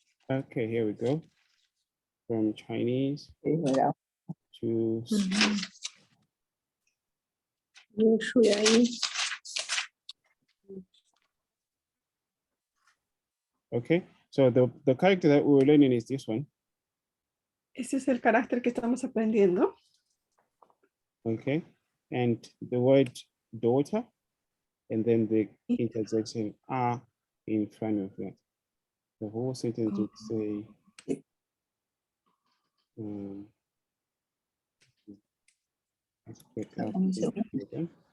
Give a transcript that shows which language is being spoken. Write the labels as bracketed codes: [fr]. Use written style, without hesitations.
[en] Okay, here we go. From Chinese to [es] Yo soy ahí. [en] okay. So the character that we're learning is this one. [es] Ese es el carácter que estamos aprendiendo. [en] Okay, and the word daughter, and then the interjection are in front of that. The whole sentence would say, let's pick up again.